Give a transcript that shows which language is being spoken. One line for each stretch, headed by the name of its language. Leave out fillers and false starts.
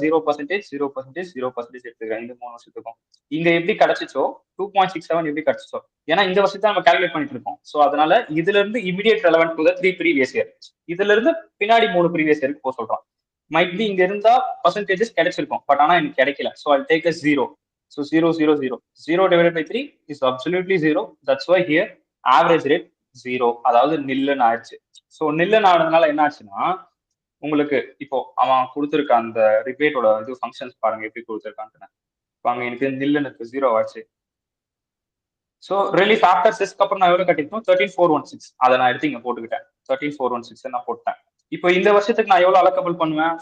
Tamil: 0% 0% 0% எடுத்துக்கிறேன் இந்த 3 வருஷத்துக்கும். இங்க எப்படி கிடைச்சிச்சோ 2.67 எப்படி கிடைச்சிச்சோ, ஏன்னா இந்த வருஷத்தை நம்ம கால்குலேட் பண்ணிட்டு இருக்கோம். ஸோ அதனால இதுல இருந்து immediate relevant to the 3 previous year, இதுல இருந்து பின்னாடி 3 ப்ரீவியஸ் இயருக்கு போக சொல்றோம். மைட் பி இங்க இருந்தா பர்சன்டேஜஸ் கிடைச்சிருக்கும், பட் ஆனா எனக்கு கிடைக்கல.
English: So I take a 0. So 0 0 0 0 divided by 3 is absolutely 0. That's why here average rate 0,
Tamil: அதாவது நில்லுன்னு ஆயிடுச்சு. ஸோ நில்லுன்னு ஆனதுனால என்ன ஆச்சுன்னா, உங்களுக்கு இப்போ அவன் கொடுத்துருக்க அந்த ரிபேட்டோட இது ஃபங்க்ஷன்ஸ் பாருங்க எப்படி கொடுத்துருக்கான்னு. வாங்க, எனக்கு நில்லுன்னு 0 ஆச்சு. ஸோ ரிலீஃப் ஆஃப்டர் செஸ்க்கு அப்புறம் நான் எவ்வளவு கட்டிருக்கோம்? 13,416. அதை நான் எடுத்து இங்க போட்டுக்கிட்டேன். 13,416 நான் போட்டேன். இப்போ இந்த வருஷத்துக்கு நான் எவ்வளவு அலோகபிள் பண்ணுவேன்?